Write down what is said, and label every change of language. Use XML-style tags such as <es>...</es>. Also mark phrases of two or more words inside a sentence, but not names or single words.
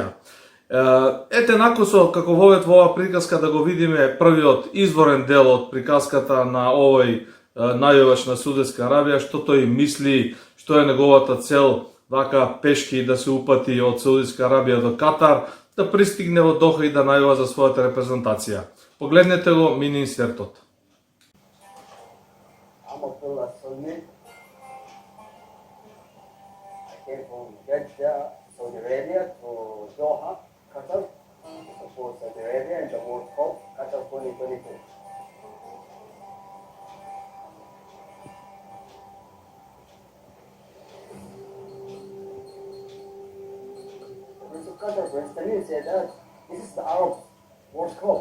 <mk>Ете накусо како во оваа приказка да го видиме првиот изворен дел од приказката на овој најавач на Саудитска Арабија, што тој мисли, што е неговата цел вака пешки да се упати од Саудитска Арабија до Катар, да пристигне во Доха и да најава за својата репрезентација. Погледнете го мини инсертот. Abdullah Sulmi.</mk> <en>I came from Jeddah, Saudi Arabia to Doha, Qatar, to support Saudi Arabia in the World Cup, Qatar 2022. The Prince of Qatar, Prince Tamim, said that this is the Arab World Cup.</en>